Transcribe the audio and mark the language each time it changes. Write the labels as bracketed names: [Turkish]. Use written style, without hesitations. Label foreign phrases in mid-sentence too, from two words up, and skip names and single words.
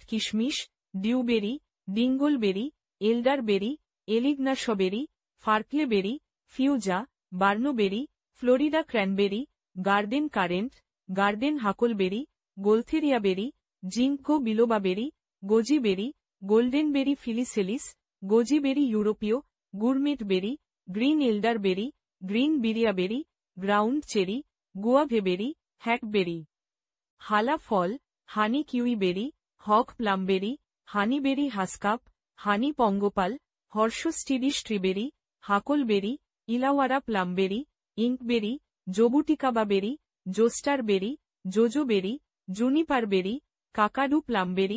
[Bangla] কিশমিশ, ডিউবেরি, ডিঙ্গলবেরি, এলডারবেরি, এলিগনাশবেরি, ফার্কলেবেরি, ফিউজা, বার্নোবেরি, ফ্লোরিডা ক্র্যানবেরি, গার্ডেন কারেন্ট, গার্ডেন হাকলবেরি, গোলথেরিয়াবেরি, জিঙ্কো বিলোবাবেরি, গোজিবেরি, গোল্ডেনবেরি ফিলিসেলিস, গোজিবেরি ইউরোপীয়, গুরমেট বেরি, গ্রিন এলডারবেরি, গ্রিন বিরিয়াবেরি, গ্রাউন্ড চেরি, গুয়াভেবেরি, হ্যাকবেরি। হালা ফল, হানি কিউইবেরি, হক প্লামবেরি, হানিবেরি হাসকাপ, হানি পঙ্গপাল, হর্ষস্টিডি স্ট্রিবেরি, হাকলবেরি, ইলাওয়ারা প্লামবেরি, ইঙ্কবেরি, জবুটিকাবাবেরি, জোস্টারবেরি, জোজোবেরি, জুনিপারবেরি, কাকাডু প্লামবেরি,